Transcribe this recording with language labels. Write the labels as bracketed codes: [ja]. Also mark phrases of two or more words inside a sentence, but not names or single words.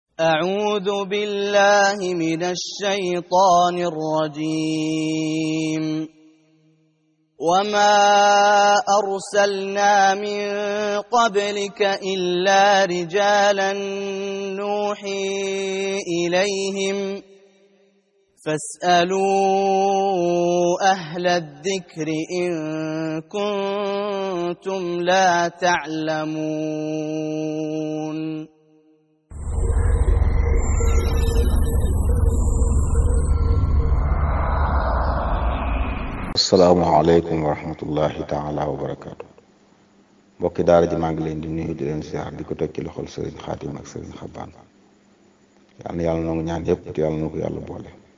[ar] أعوذ بالله من الشيطان الرجيم وما أرسلنا من قبلك إلا رجالا نوحي إليهم فاسألوا أهل الذكر إن كنتم لا تعلمون السلام عليكم ورحمة الله تعالى وبركاته [wo] mbokki daara ji maa ngi leen di nuyu di leen siyaar di ko teg ci loxol sëriñ Xaadim ak sëriñ Xabaan yal na yàlla nangu ñaan yëpp te yàlla na ko yàlla boole.